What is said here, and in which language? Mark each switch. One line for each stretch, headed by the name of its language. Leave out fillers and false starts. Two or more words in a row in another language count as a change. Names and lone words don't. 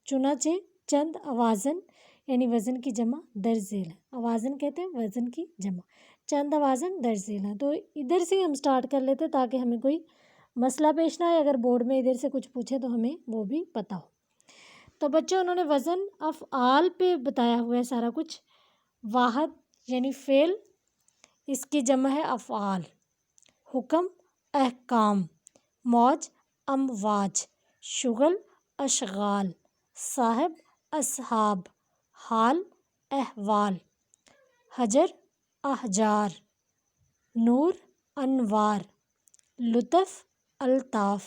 Urdu: چنانچہ چند اوازن یعنی وزن کی جمع درج ذیل ہے، اوازن کہتے ہیں وزن کی جمع، چند اوازن درج ذیل ہیں۔ تو ادھر سے ہم سٹارٹ کر لیتے تاکہ ہمیں کوئی مسئلہ پیش نہ آئے، اگر بورڈ میں ادھر سے کچھ پوچھے تو ہمیں وہ بھی پتہ ہو۔ تو بچوں انہوں نے وزن افعال پہ بتایا ہوا ہے سارا کچھ۔ واحد یعنی فعل، اس کی جمع ہے افعال۔ حکم، احکام۔ موج، امواج۔ شغل، اشغال۔ صاحب، اصحاب۔ حال، احوال۔ حجر، احجار۔ نور، انوار۔ لطف، الطاف۔